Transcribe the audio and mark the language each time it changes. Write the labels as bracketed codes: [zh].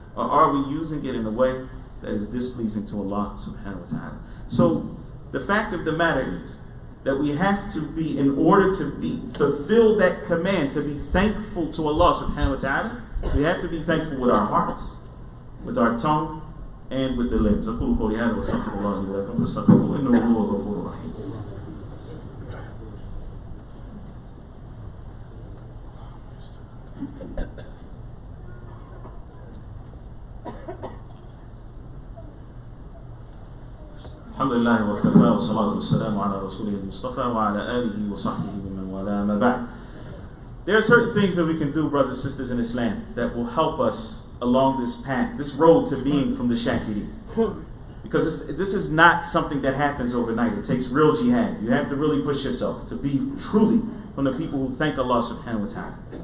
[en] Or are we using it in a way that is displeasing to Allah subhanahu wa ta'ala? So the fact of the matter is that we have to be, in order to fulfill that command, to be thankful to Allah subhanahu wa ta'ala, we have to be thankful with our hearts, with our tongue, and with the limbs. [ar] أقول قولي هذا وأستغفر الله لي ولكم فاستغفروه إنه هو الغفور الرحيم. الحمد لله وكفى والصلاة والسلام على رسوله المصطفى وعلى آله وصحبه ومن والاه ما بعد. [en] There are certain things that we can do, brothers and sisters in Islam, that will help us along this path, this road to being from the shakirin. Because this is not something that happens overnight. It takes real jihad. You have to really push yourself to be truly from the people who thank Allah subhanahu wa ta'ala.